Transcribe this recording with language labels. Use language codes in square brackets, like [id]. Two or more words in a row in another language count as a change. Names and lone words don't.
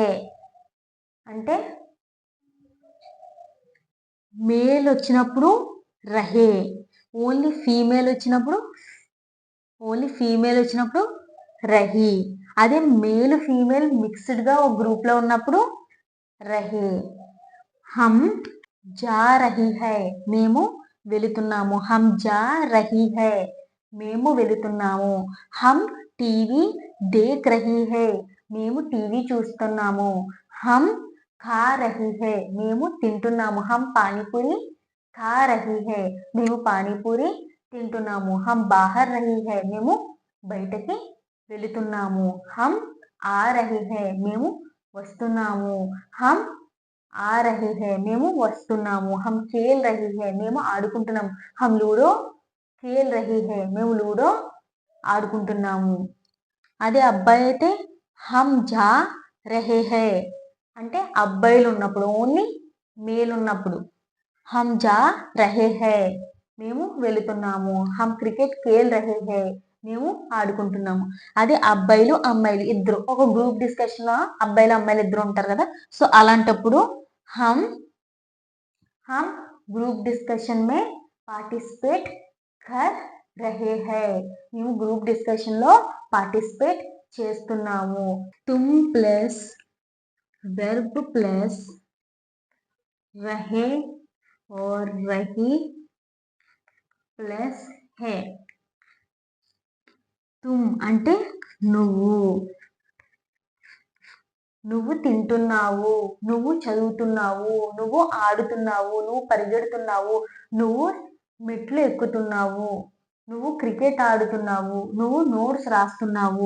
[te] అంటే మేల్ వచ్చినప్పుడు రహే, [en] only female [te] వచ్చినప్పుడు [en] only female [te] వచ్చినప్పుడు రహి. అదే [en] male female [te] మిక్స్డ్గా ఒక గ్రూప్లో ఉన్నప్పుడు రహే. [hi] हम जा रही है, [te] మేము వెళుతున్నాము. [hi] हम जा रही है, [te] మేము వెళుతున్నాము. [hi] हम टीवी देख रही है, [te] మేము టీవీ చూస్తున్నాము. [hi] हम खा रही है, [te] మేము తింటున్నాము. [hi] हम पानीपूरी खा रही है, [te] మేము పానీపూరి తింటున్నాము. [hi] हम बाहर रही है, [te] మేము బయటకి వెళుతున్నాము. [hi] हम आ रही है, [te] మేము వస్తున్నాము. [hi] हम आ रहे है, [te] మేము వస్తున్నాము. [hi] हम खेल रही है, [te] మేము ఆడుకుంటున్నాము. [hi] हम लूडो खेल रही है, [te] మేము లూడో ఆడుకుంటున్నాము. అదే అబ్బాయి అయితే [hi] हम जा रहे है [te] అంటే అబ్బాయిలు ఉన్నప్పుడు, [en] only male [te] ఉన్నప్పుడు. [hi] हम जा रहे है, [te] మేము వెళుతున్నాము. [hi] हम क्रिकेट खेल रहे है, [te] మేము ఆడుకుంటున్నాము. అదే అబ్బాయిలు అమ్మాయిలు ఇద్దరు ఒక [en] group discussion [te] లో అబ్బాయిలు అమ్మాయిలు ఇద్దరు ఉంటారు కదా, సో అలాంటప్పుడు [hi] हम हम [en] group discussion [hi] में पार्टिसिपेट कर रहे है, [te] మేము [en] group discussion [te] లో పార్టిసిపేట్ చేస్తున్నాము. [hi] तुम [en] plus verb plus [hi] रहे और रही प्लस है. [te] తుమ్ అంటే నువ్వు, నువ్వు తింటున్నావు, నువ్వు చదువుతున్నావు, నువ్వు ఆడుతున్నావు, నువ్వు పరిగెడుతున్నావు, నువ్వు మెట్లు ఎక్కుతున్నావు, నువ్వు క్రికెట్ ఆడుతున్నావు, నువ్వు నోట్స్ రాస్తున్నావు.